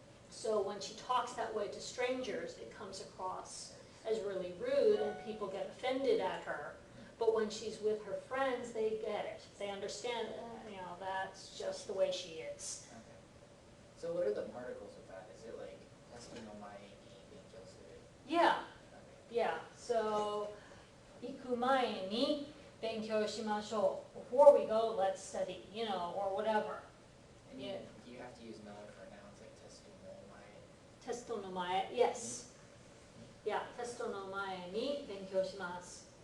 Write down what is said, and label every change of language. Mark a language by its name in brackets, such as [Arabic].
[English] So when she talks that way to strangers, it comes across as really rude and people get offended at her. But when she's with her friends, they get it. They understand, that's just the way she is. Okay. So what are the particles of that? Is it like [Japanese] testing no mae ni benkyou suru? [English] Yeah, Okay. yeah. [Japanese] So, 行く前に勉強しましょう. [English] Before we go, let's study, or whatever. And Yeah. you have to use no for nouns like [Japanese] testu no mae. テストの前, yes. Yeah, テストの前に勉強します.